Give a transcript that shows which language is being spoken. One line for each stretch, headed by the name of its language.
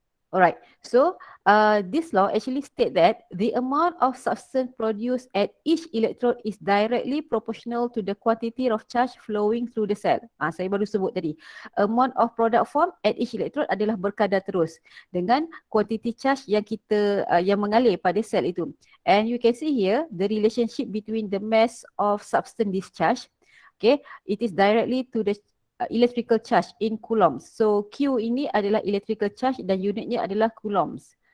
English: Alright, so this law actually state that the amount of substance produced at each electrode is directly proportional to the quantity of charge flowing through the cell.
Malay: Saya baru sebut tadi.
English: Amount of product formed at each electrode
Malay: adalah berkadar terus dengan
English: quantity charge
Malay: yang yang mengalir pada sel itu.
English: And you can see here the relationship between the mass of substance discharge. Okay, it is directly to the electrical charge in coulombs.
Malay: So Q ini adalah electrical charge dan unitnya adalah coulombs.